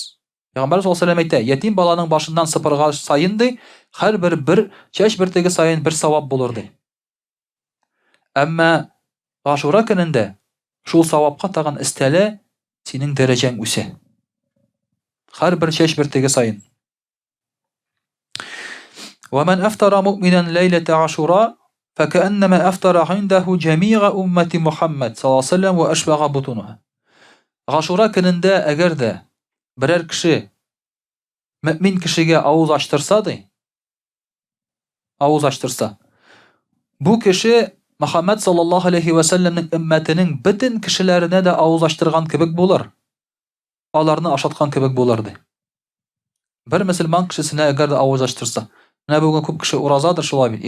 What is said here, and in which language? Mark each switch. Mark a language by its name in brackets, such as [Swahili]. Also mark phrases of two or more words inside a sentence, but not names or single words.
[Tatar] Пәйгамбәр [Arabic] صلى الله عليه وسلم [Tatar] әйтә, ятим баланың башыннан сыпырга сайын ди, һәрбер бер чәч бөртеге сайын бер савап булыр ди. Әмма Ашура көнендә шул савапка тагын өстәле синең дәрәҗәң үсә. Һәрбер чәч бөртеге сайын. [Arabic] ومن أفطر مؤمنا ليلة عاشوراء فكأنما أفطر عنده جميع أمة محمد صلى الله عليه وسلم وأشبع بطونها. [Tatar] Ашура көнендә әгәр дә берәр кеше мөмин кешегә авыз ачтырса, бу кеше Мөхәммәд [Arabic] صلى الله عليه وسلم [Tatar] уммәтенең бөтен кешеләренә дә авыз ачтырган кебек булыр. Аларны ашаткан кебек булыр ди. Бер мөселман кешесенә әгәр дә авыз ачтырса, менә бүген күп кеше уразадыр шулай бит.